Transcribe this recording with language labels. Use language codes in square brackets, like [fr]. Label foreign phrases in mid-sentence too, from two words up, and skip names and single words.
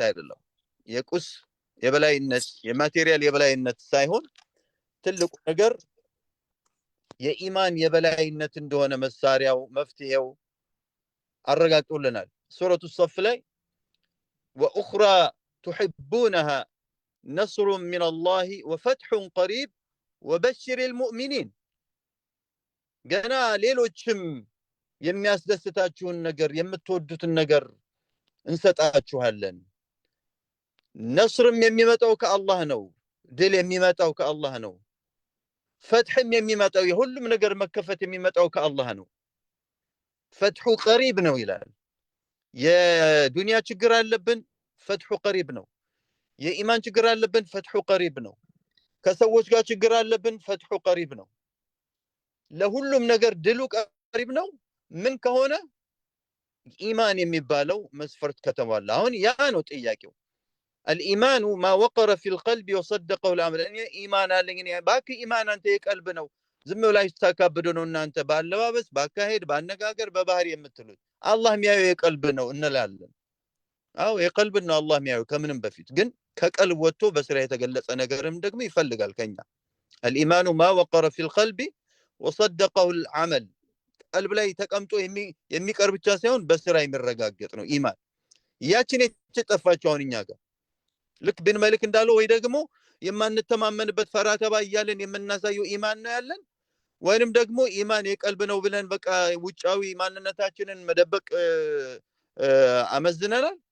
[am] አይደለም። የቁስ የበላይነት የማቴሪያል የበላይነት ሳይሆን ትልቁ ነገር የኢማን የበላይነት እንደሆነ መሳሪያው መፍትሄው አረጋግጦልናል። ሱረቱ ሶፍ ላይ [ar] وأخرى تحبونها نصر من الله وفتح قريب وبشر المؤمنين [am] ገና ሌሎችም የሚያስደስታችሁን ነገር የምትወዱትን ነገር እንሰጣችኋለን። ነስርም የሚመጣው ከአላህ ነው፣ ድል የሚመጣው ከአላህ ነው፣ ፈትሕም የሚመጣው የሁሉም ነገር መከፈት የሚመጣው ከአላህ ነው። [ar] فتحه قريب [am] ነው ይላል። የዱንያ ችግር አለብን፣ [ar] فتحه قريب [am] ነው። የኢማን ችግር አለብን፣ [ar] فتحه قريب [am] ነው። ከሰዎች ጋር ችግር አለብን፣ [ar] فتحه قريب [am] ነው። ለሁሉም ነገር ድሉ ቀሪብ ነው። ምን ከሆነ ኢማን የሚባለው መስፈርት ከተሟላ። አሁን ያ ነው ጥያቄው። [ar] الإيمان ما وقر في القلب وصدقه العمل። [am] ኢማን አለኝ ባክ ኢማን አንተ የቀልብ ነው፣ ዝም ብላችሁ ተካብዶ ነው እናንተ ባለባበስ ባካሄድ ባነጋገር በባህሪ የምትሉት። አላህ የሚያየው የቀልብ ነው እንላለን። አዎ የቀልብ ነው አላህ የሚያየው ከምንም በፊት። ግን ከቀልብ ወጥቶ በስራ የተገለጸ ነገርም ደግሞ ይፈልጋል ከኛ። [ar] الإيمان ما وقر في القلب وصدقه العمل። [am] ቀልብ ላይ ተቀምጦ የሚቀር ብቻ ሳይሆን በስራ የሚረጋገጥ ነው ኢማን። ያችን የተጠፋቸው አሁን እኛ ጋር ልክ ብን መልክ እንዳለው ወይ ደግሞ የማንተማመንበት ፈራተባ እያለን የምናሳየው ኢማን ነው ያለን፣ ወይንም ደግሞ ኢማን የቀልብ ነው ብለን በቃ ውጫዊ ማንነታችንን መደበቅ አመዝነናል።